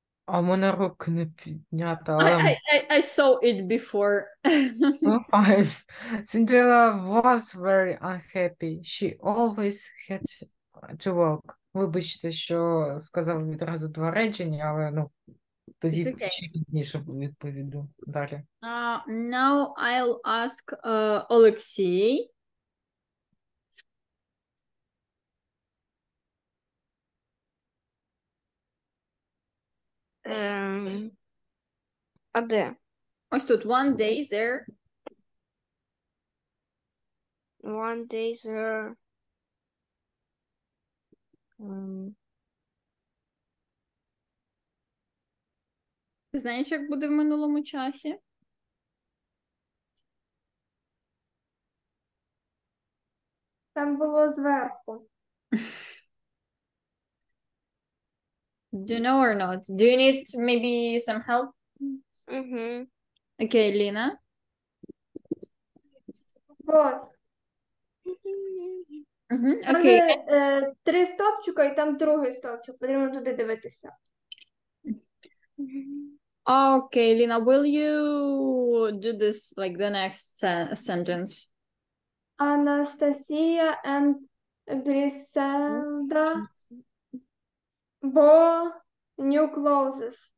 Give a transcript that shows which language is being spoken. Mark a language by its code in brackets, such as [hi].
[uk] А в мене руки не піднята, але [en] I saw it before. [uk] ну, fine. [en] Cinderella was very unhappy. She always had to work. [uk] Вибачте, що сказав відразу два речення, але ну, тоді [en] It's okay. [uk] ще пізніше відповіду далі. [en] Now I'll ask Олексій. [uk] А де? Ось тут [en] one day there. One day there. [uk] Ти знаєш, як буде в минулому часі? Там було зверху. [en] Do you know or not? Do you need maybe some help? Okay, Lina. [ru] Вот. [uk] Там [en] Okay. [uk] де, три стовпчика і там другий стовпчик. Потрібно туди дивитися. [en] Okay, Lina, will you do this like the next sentence? Anastasia and Griselda bought new clothes.